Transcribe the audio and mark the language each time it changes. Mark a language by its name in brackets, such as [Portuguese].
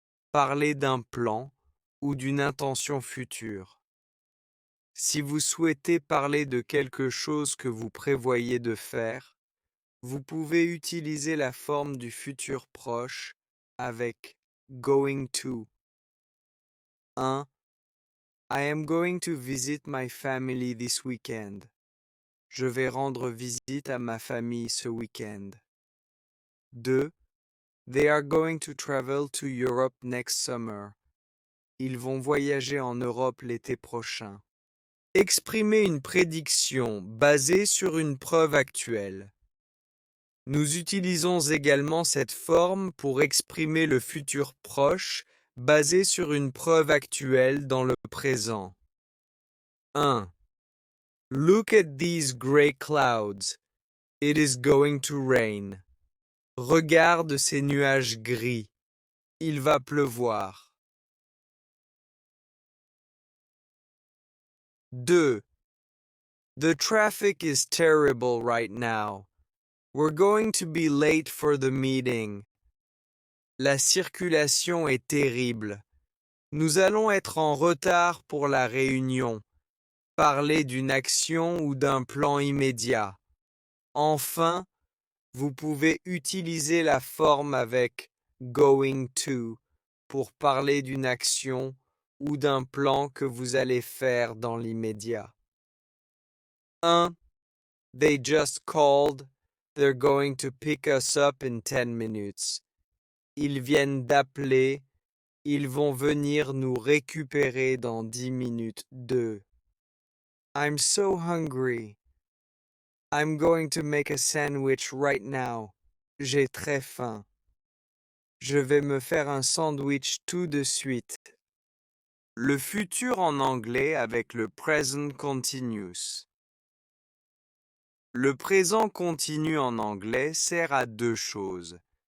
[French] Parler d'un plan ou d'une intention future. Si vous souhaitez parler de quelque chose que vous prévoyez de faire, vous pouvez utiliser la forme du futur proche avec going to. 1. [English] I am going to visit my family this weekend. [French] Je vais rendre visite à ma famille ce week-end. 2. [English] They are going to travel to Europe next summer. [French] Ils vont voyager en Europe l'été prochain. Exprimer une prédiction basée sur une preuve actuelle. Nous utilisons également cette forme pour exprimer le futur proche basé sur une preuve actuelle dans le présent. 1. [English] Look at these gray clouds. It is going to rain. [French] Regarde ces nuages gris. Il va pleuvoir. 2. [English] The traffic is terrible right now. We're going to be late for the meeting. [French] La circulation est terrible. Nous allons être en retard pour la réunion. Parler d'une action ou d'un plan immédiat. Enfin, vous pouvez utiliser la forme avec going to pour parler d'une action ou d'un plan que vous allez faire dans l'immédiat. [English] 1. They just called. They're going to pick us up in 10 minutes. [French] Ils viennent d'appeler. Ils vont venir nous récupérer dans 10 minutes. [English] 2. I'm so hungry. I'm going to make a sandwich right now. [French] J'ai très faim. Je vais me faire un sandwich tout de suite. Le futur en anglais avec le present continuous. Le présent continu en anglais sert à deux choses.